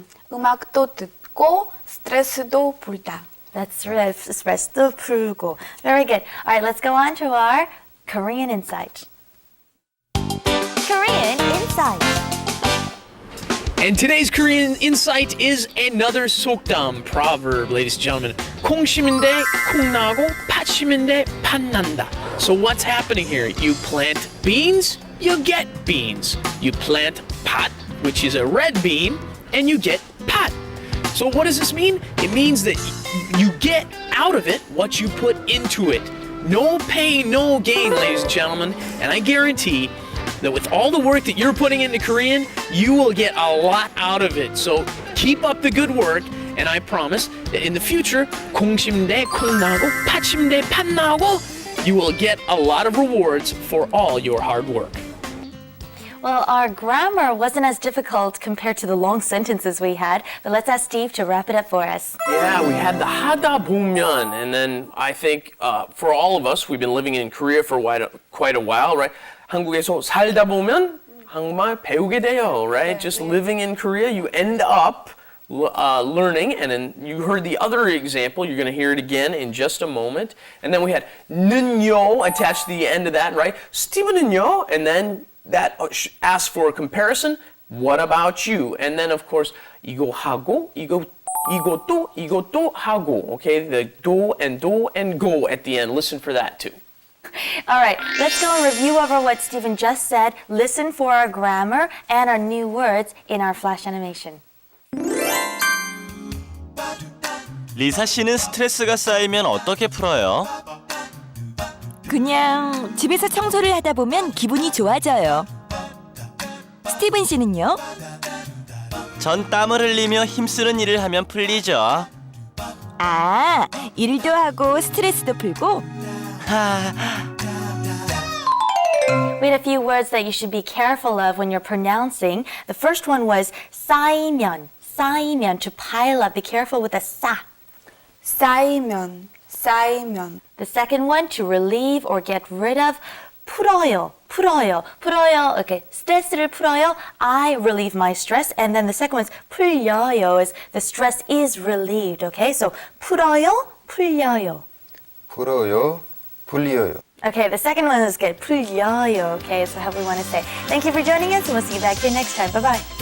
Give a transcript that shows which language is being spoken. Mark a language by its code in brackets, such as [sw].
[ko] 음악도 듣고 스트레스도 풀다. [en] That's right, [ko] 스트레스도 풀고. [en] Very good. All right, let's go on to our Korean Insight. Korean Insight. And today's Korean insight is another 속담 proverb, ladies and gentlemen. [ko] 콩 심은데 콩 나고 팥 심은데 팥 난다. [en] So what's happening here? You plant beans, you get beans. You plant pot, which is a red bean, and you get pot. So what does this mean? It means that you get out of it what you put into it. No pain, no gain, ladies and gentlemen. And I guarantee that with all the work that you're putting into Korean, you will get a lot out of it. So keep up the good work, and I promise that in the future, [ko] 콩 심대 콩 나고 팥 심대 팥 나고, [en] you will get a lot of rewards for all your hard work. Well, our grammar wasn't as difficult compared to the long sentences we had, but let's ask Steve to wrap it up for us. Yeah, we had the 하다 보면, and then I think for all of us, we've been living in Korea for quite a while, right? [ko] 한국에서 살다 보면 한국말 배우게 돼요, right? [en] Just living in Korea, you end up learning, and then you heard the other example, you're going to hear it again in just a moment. And then we had 는요 attached to the end of that, right? [ko] 스티븐은요, [en] and then that asks for a comparison. What about you? And then of course, [ko] 이거 하고, 이것도 하고. [en] Okay, the do and go at the end. Listen for that too. All right, let's go and review over what Stephen just said. Listen for our grammar and our new words in our flash animation. [ko] 리사 씨는 스트레스가 쌓이면 어떻게 풀어요? 그냥 집에서 청소를 하다 보면 기분이 좋아져요. 스티븐 씨는요? 전 땀을 흘리며 힘쓰는 일을 하면 풀리죠. 아, 일도 하고 스트레스도 풀고. [en] We had a few words that you should be careful of when you're pronouncing. The first one was [ko] 쌓이면, [en] to pile up. Be careful with the 싸. [ko] 쌓이면. [en] The second one, to relieve or get rid of, [ko] 풀어요. Okay, 스트레스를 풀어요. [en] I relieve my stress. And then the second one is [ko] 풀려요, [en] is the stress is relieved. Okay, so [ko] 풀어요, 풀려요. 풀어요, 풀려요. [en] Okay, the second one is good. [ko] 풀려요. [en] Okay, so how we want to say. Thank you for joining us, and we'll see you back here next time. Bye-bye.